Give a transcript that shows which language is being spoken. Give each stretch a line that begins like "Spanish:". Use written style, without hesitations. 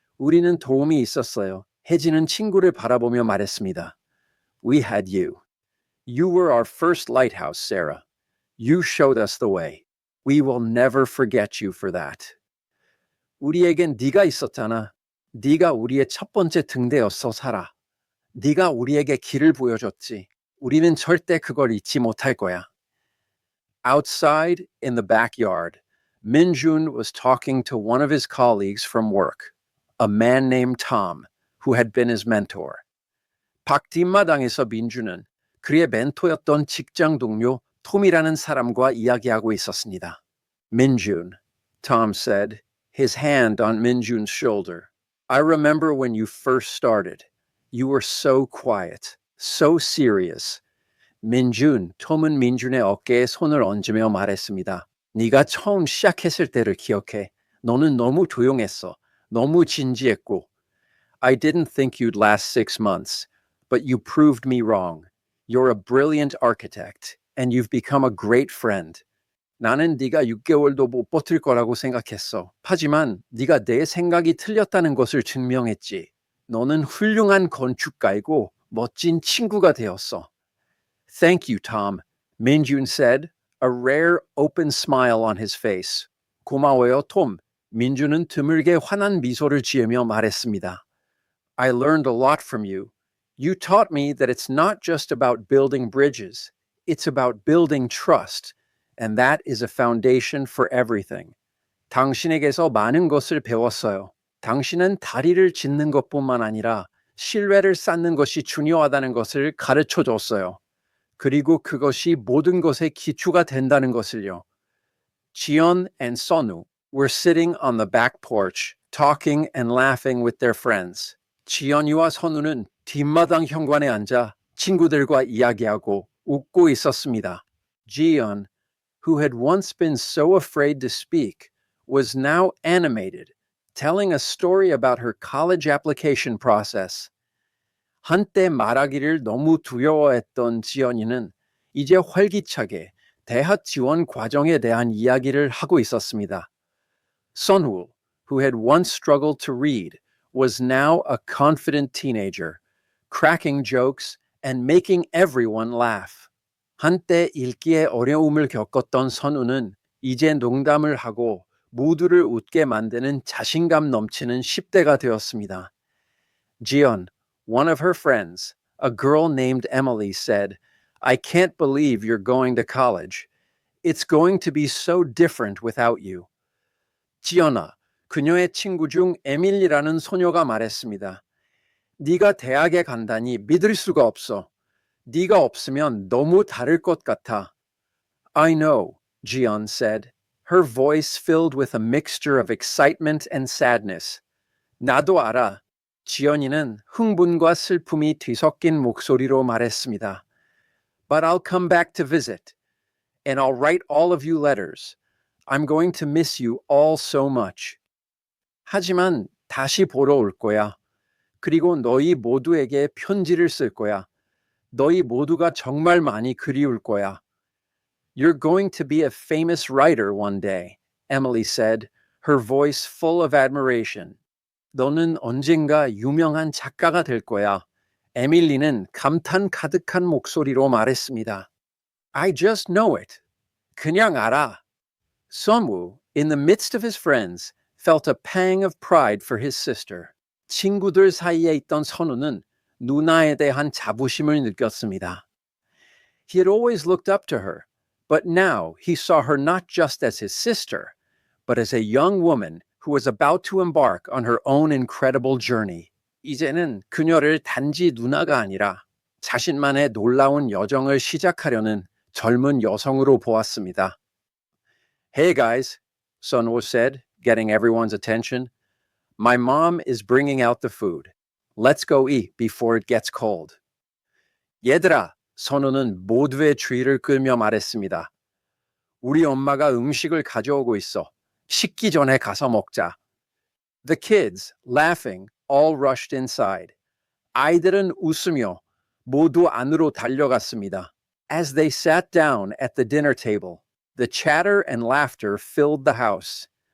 Korean: 우리는 도움이 있었어요. 혜진은 친구를 바라보며 말했습니다.
English: We had you. You were our first lighthouse, Sarah. You showed us the way. We will never forget you for that.
Korean: 우리에겐 네가 있었잖아. 네가 우리의 첫 번째 등대였어, 사라. 네가 우리에게 길을 보여줬지. 우리는 절대 그걸 잊지 못할 거야.
English: Outside, in the backyard, Minjun was talking to one of his colleagues from work, a man named Tom, who had been his mentor.
Korean: 밖 뒷마당에서 민준은 그의 멘토였던 직장 동료 톰이라는 사람과 이야기하고 있었습니다.
English: Minjun, Tom said, his hand on Minjun's shoulder. I remember when you first started. You were so quiet, so serious.
Korean: 민준, 톰은 민준의 어깨에 손을 얹으며 말했습니다. 네가 처음 시작했을 때를 기억해. 너는 너무 조용했어. 너무 진지했고.
English: I didn't think you'd last 6 months, but you proved me wrong. You're a brilliant architect, and you've become a great friend.
Korean: 나는 네가 6개월도 못 버틸 거라고 생각했어. 하지만 네가 내 생각이 틀렸다는 것을 증명했지. 너는 훌륭한 건축가이고 멋진 친구가 되었어.
English: Thank you, Tom, Minjun said, a rare open smile on his face.
Korean: 고마워요, 톰. 민준은 드물게 환한 미소를 지으며 말했습니다.
English: I learned a lot from you. You taught me that it's not just about building bridges. It's about building trust. And that is a foundation for everything.
Korean: 당신에게서 많은 것을 배웠어요. 당신은 다리를 짓는 것뿐만 아니라 신뢰를 쌓는 것이 중요하다는 것을 가르쳐 줬어요. 그리고 그것이 모든 것의 기초가 된다는 것을요.
English: Jiyeon and Sunho were sitting on the back porch, talking and laughing with their friends.
Korean: 지연이와 선우는 뒷마당 현관에 앉아 친구들과 이야기하고 웃고 있었습니다.
English: Jiyeon, who had once been so afraid to speak, was now animated, telling a story about her college application process.
Korean: 한때 말하기를 너무 두려워했던 지연이는 이제 활기차게 대학 지원 과정에 대한 이야기를 하고 있었습니다. Sunho,
English: who had once struggled to read, was now a confident teenager, cracking jokes and making everyone laugh.
Korean: 한때 읽기에 어려움을 겪었던 선우는 이제 농담을 하고 모두를 웃게 만드는 자신감 넘치는 10대가 되었습니다.
English: Jiyeon, one of her friends, a girl named Emily, said, "I can't believe you're going to college. It's going to be so different without you."
Korean: 지연아, 그녀의 친구 중 에밀리라는 소녀가 말했습니다. 네가 대학에 간다니 믿을 수가 없어. 네가 없으면 너무 다를 것 같아.
English: I know, Jiyeon said, her voice filled with a mixture of excitement and sadness.
Korean: 나도 알아. 지연이는 흥분과 슬픔이 뒤섞인 목소리로 말했습니다.
English: But I'll come back to visit, and I'll write all of you letters. I'm going to miss you all so much.
Korean: 하지만 다시 보러 올 거야. 그리고 너희 모두에게 편지를 쓸 거야. 너희 모두가 정말 많이 그리울 거야.
English: You're going to be a famous writer one day, Emily said, her voice full of admiration.
Korean: 너는 언젠가 유명한 작가가 될 거야. 에밀리는 감탄 가득한 목소리로 말했습니다.
English: I just know it.
Korean: 그냥 알아.
English: Sunwoo, in the midst of his friends, felt a pang of pride for his sister.
Korean: 친구들 사이에 있던 선우는 누나에 대한 자부심을 느꼈습니다.
English: He had always looked up to her, but now he saw her not just as his sister, but as a young woman who was about to embark on her own incredible journey.
Korean: 이제는 그녀를 단지 누나가 아니라 자신만의 놀라운 여정을 시작하려는 젊은 여성으로 보았습니다.
English: Hey guys, Sunwoo said, getting everyone's attention. My mom is bringing out the food. Let's go eat before it gets cold.
Korean: 얘들아, 선우는 모두의 주의를 끌며 말했습니다. 우리 엄마가 음식을 가져오고 있어. 식기 전에 가서 먹자.
English: The kids, laughing, all rushed inside.
Korean: 아이들은 웃으며 모두 안으로 달려갔습니다.
English: As they sat down at the dinner table, the chatter and laughter filled the house.